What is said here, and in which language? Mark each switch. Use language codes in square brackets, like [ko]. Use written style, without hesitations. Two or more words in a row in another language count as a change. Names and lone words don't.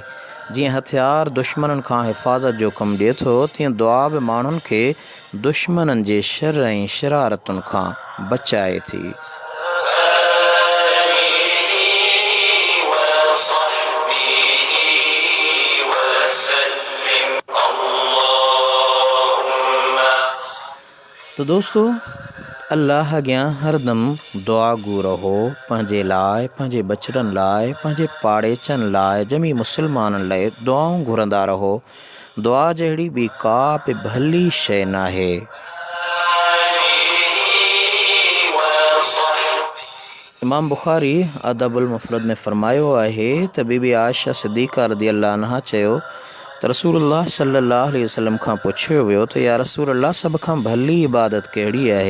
[sd] जीअं हथियार दुश्मननि खां हिफ़ाज़त जो कमु ॾिए थो, तीअं दुआ बि माण्हुनि खे दुश्मननि जे शर ऐं शरारतुनि खां बचाए थी। तो दोस्तो अल्लाह अॻियां हरदम दुआ गो रहो, पंहिंजे लाइ, पंहिंजे बचड़नि लाइ, पंहिंजे पाड़ेचनि लाइ, जमी मुस्लमाननि लाइ दुआऊं घुरंदा रहो। दुआ जहिड़ी ॿी का बि भली शइ न आहे। इमाम बुखारी अदबुल मुफ़रद में फ़रमायो आहे त बीबी आयशा सिद्दीक़ा [ar] رضي الله عنها [sd] चयो त रसूलुल्लाह [ar] صلى الله عليه وسلم [sd] खां पुछियो वियो त [ar] يا رسول الله [sd] सभ खां भली इबादत कहिड़ी आहे?